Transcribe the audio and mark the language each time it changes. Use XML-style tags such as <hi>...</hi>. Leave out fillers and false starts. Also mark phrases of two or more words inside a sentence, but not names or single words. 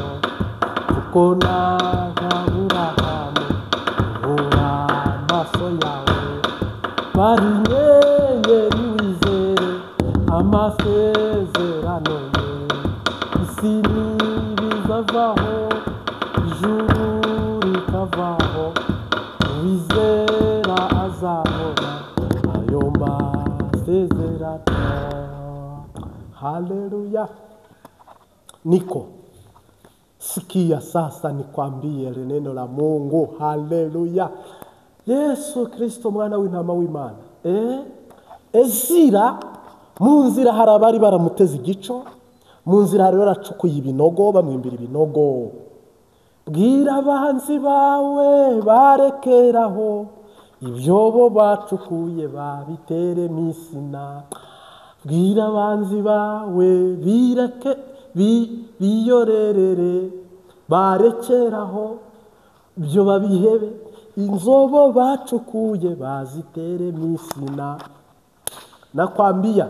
<rw>kuko n'Aburahamu ubura amaso yawe bari inyenyeri wizere amasezerano ye isi ntibizavaho ijuru rikavaho uwizera azabona ayo masezerano. Haleluya.</rw> <sw>Niko sikia sasa nikwambie neno la Mungu.</sw> <rw>Haleluya. Yesu Kristo mwana w'intama w'Imana Ezira mu nzira hari abari baramuteze igico mu nzira hari baracukuye ibinogo bamwimbira ibinogo bwira abanzi bawe barekeraho ibyobo bacukuye babitere misina bwira abanzi bawe bireke biyorerere barekeraho byo babihebe inzobo bacukuye bazitere misina nakwambia.</rw>